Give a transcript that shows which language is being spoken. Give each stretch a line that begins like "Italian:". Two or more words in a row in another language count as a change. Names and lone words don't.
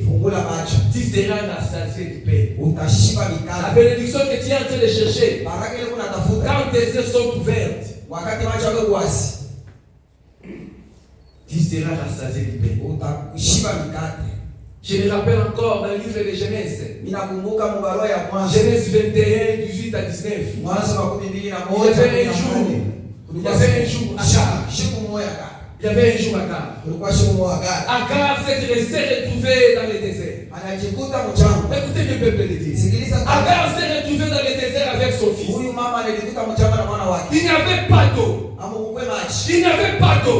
French: Tu seras rassasié du pain. La bénédiction que tu es en train de chercher, quand tes yeux sont ouvertes, tu seras rassasié du pain. Je me rappelle encore dans le livre de Genèse.
Swahili: Ninakumbuka mubarua ya mwanzo.
French: Genèse 21, 18 à 19.
Swahili: Mwanzo wa 12 na
French: Il y avait un jour. Il y avait un jour à Agar. Il y avait un jour à Agar. Agar s'est retrouvé dans le désert. Écoutez le peuple de Dieu. Agar s'est retrouvé dans le désert avec son fils. Il n'y avait pas d'eau. Il n'y avait pas d'eau.